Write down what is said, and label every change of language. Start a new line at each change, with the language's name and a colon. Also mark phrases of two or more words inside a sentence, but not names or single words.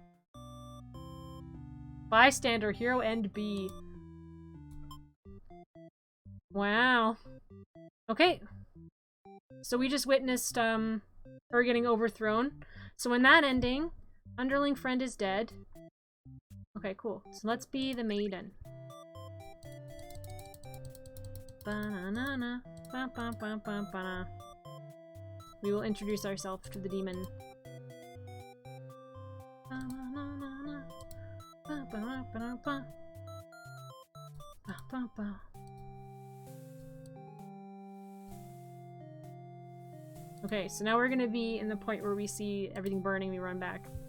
English: Bystander, hero, and B. Wow. Okay. So we just witnessed, her getting overthrown. So in that ending, underling friend is dead. Okay, cool. So let's be the maiden. Ba-na-na-na. Ba-ba-ba-ba-ba. We will introduce ourselves to the demon. Ba-na-na-na-na. Ba-ba-ba-ba-ba. Ba-ba-ba. Okay, so now we're gonna be in the point where we see everything burning, we run back.